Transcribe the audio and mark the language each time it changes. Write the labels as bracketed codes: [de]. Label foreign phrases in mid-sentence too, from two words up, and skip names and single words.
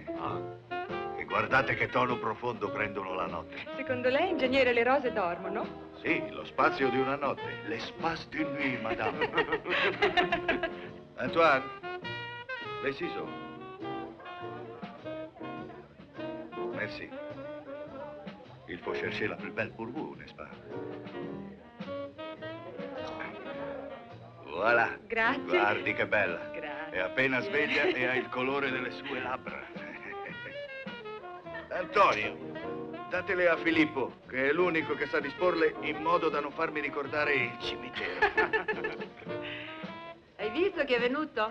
[it] E guardate che tono profondo prendono la notte. Secondo lei, ingegnere, le rose dormono? Sì, lo spazio di una notte. [fr] L'espace de nuit, madame. Antoine, les ciseaux. Merci. Il faut chercher la plus belle pour vous, n'est-ce pas? Voilà. [it] Grazie. Guardi che bella. Grazie. È appena sveglia e ha il colore delle sue labbra. Antonio, datele a Filippo, che è l'unico che sa disporle in modo da non farmi ricordare il cimitero. Hai visto che è venuto?